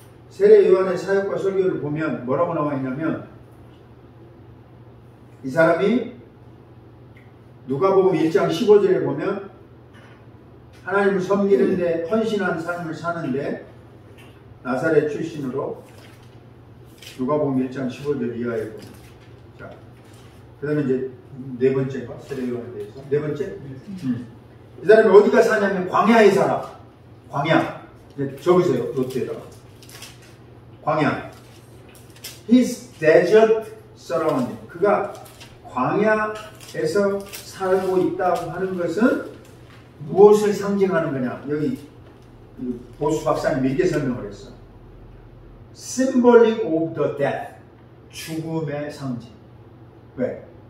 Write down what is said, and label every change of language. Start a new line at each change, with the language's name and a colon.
Korean: 세례 요한의 사역과 설교를 보면 뭐라고 나와 있냐면, 이 사람이 누가복음 1장 15절에 보면 하나님을 섬기는데 헌신한 삶을 사는데 나사렛 출신으로, 누가복음 1장 15절 이하에 보면, 자, 그 다음에 이제 네 번째가 세례 요한에 대해서 네 번째, 이 사람이 어디가 사냐면 광야에 살아. 광야. 이제 적으세요, 노트에다가. 광야.
English: His desert surrounding.
Korean: 그가 광야에서 살고 있다고 하는 것은 무엇을 상징하는 거냐? 여기 보수 박사님 이렇게 설명을 했어.
English: Symbolic of the death.
Korean: 죽음의 상징. 왜?